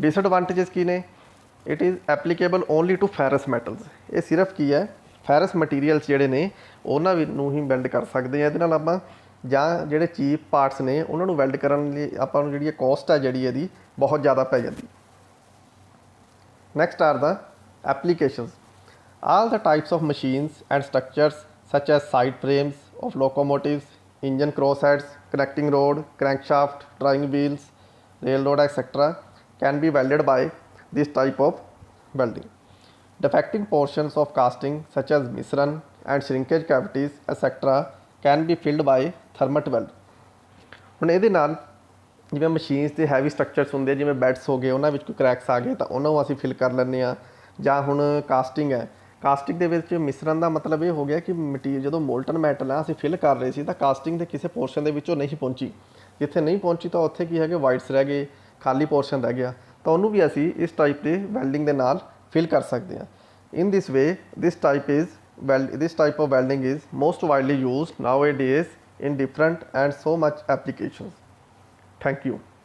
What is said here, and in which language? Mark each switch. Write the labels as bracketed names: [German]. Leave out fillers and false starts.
[English] disadvantages [Punjabi] ਕੀ ਨੇ? [English] It is applicable only to ferrous metals. [Punjabi] ਇਹ ਸਿਰਫ ਕੀ ਹੈ, ਫੈਰਸ ਮਟੀਰੀਅਲਸ ਜਿਹੜੇ ਨੇ ਉਹਨਾਂ ਨੂੰ ਹੀ ਵੈਲਡ ਕਰ ਸਕਦੇ ਹਾਂ ਇਹਦੇ ਨਾਲ ਆਪਾਂ, ਜਾਂ ਜਿਹੜੇ ਚੀਪ ਪਾਰਟਸ ਨੇ ਉਹਨਾਂ ਨੂੰ ਵੈਲਡ ਕਰਨ ਲਈ ਆਪਾਂ ਨੂੰ ਜਿਹੜੀ ਕੋਸਟ ਹੈ ਜਿਹੜੀ ਇਹਦੀ ਬਹੁਤ ਜ਼ਿਆਦਾ ਪੈ ਜਾਂਦੀ। [English] Next are the applications. All the types of machines and structures such as side frames of locomotives, engine crossheads, connecting rod, crankshaft, drawing wheels, railroad, etc. can be welded by this type of welding. Defecting portions of casting such as misran and shrinkage cavities etc. can be filled by thermite weld. [Punjabi] ਹੁਣ ਇਹਦੇ ਨਾਲ ਜਿਵੇਂ machines ਦੇ heavy structures ਹੁੰਦੇ ਜਿਵੇਂ beds ਹੋ ਗਏ ਉਹਨਾਂ ਵਿੱਚ ਕੋਈ ਕਰੈਕਸ ਆ ਗਏ ਤਾਂ ਉਹਨਾਂ ਨੂੰ ਅਸੀਂ ਫਿਲ ਕਰ ਲੈਂਦੇ ਹਾਂ। ਜਾਂ ਹੁਣ ਕਾਸਟਿੰਗ ਹੈ, ਕਾਸਟਿੰਗ ਦੇ ਵਿੱਚ ਮਿਸ਼ਰਨ ਦਾ ਮਤਲਬ ਇਹ ਹੋ ਗਿਆ ਕਿ ਮਟੀਰੀਅਲ ਜਦੋਂ ਮੋਲਟਨ ਮੈਟਲ ਆ ਅਸੀਂ ਫਿਲ ਕਰ ਰਹੇ ਸੀ ਤਾਂ ਕਾਸਟਿੰਗ ਦੇ ਕਿਸੇ ਪੋਰਸ਼ਨ ਦੇ ਵਿੱਚੋਂ ਨਹੀਂ ਪਹੁੰਚੀ। ਜਿੱਥੇ ਨਹੀਂ ਪਹੁੰਚੀ ਤਾਂ ਉੱਥੇ ਕੀ ਹੈਗੇ ਵਾਈਟਸ ਰਹਿ ਗਏ, ਖਾਲੀ ਪੋਰਸ਼ਨ ਰਹਿ ਗਿਆ, ਤਾਂ ਉਹਨੂੰ ਵੀ ਅਸੀਂ ਇਸ ਟਾਈਪ ਦੇ ਵੈਲਡਿੰਗ ਦੇ ਨਾਲ ਫਿਲ ਕਰ ਸਕਦੇ ਹਾਂ। [English] In this way this type of welding is most widely used nowadays in different and so much applications. Thank you.